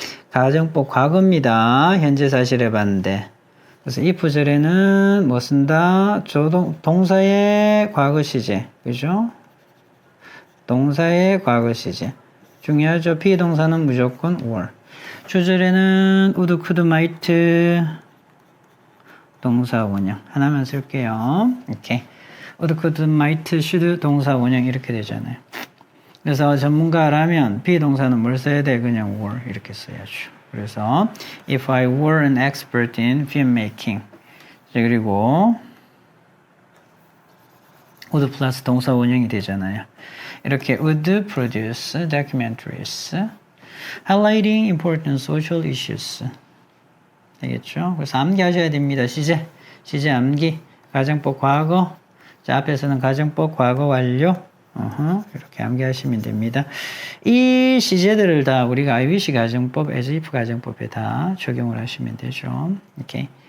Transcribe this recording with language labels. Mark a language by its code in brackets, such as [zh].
[ko] 가정법 과거입니다. 현재 사실의 반대. 그래서 if 절에는 뭐 쓴다? 동사의 과거 시제. 그죠? 동사의 과거 시제. 중요하죠. 비동사는 무조건 were. 주절에는 would, could, might. 동사 원형. 하나만 쓸게요. 오케이. would, could, might, should 동사 원형 이렇게 되잖아요. 그래서 전문가라면 비동사는 뭘 써야 돼? 그냥 were 이렇게 써야죠. [en] 그래서 if I were an expert in filmmaking. [ko] 자, 그리고 would 플러스 동사 원형이 되잖아요. 이렇게 [en] would produce documentaries highlighting important social issues. [ko] 되겠죠? 그래서 암기하셔야 됩니다. 시제 암기. 가정법 과거. 자, 앞에서는 가정법 과거 완료. 이렇게 암기하시면 됩니다. 이 시제들을 다 우리가 IBC 가정법, as if 가정법에 다 적용을 하시면 되죠. 오케이.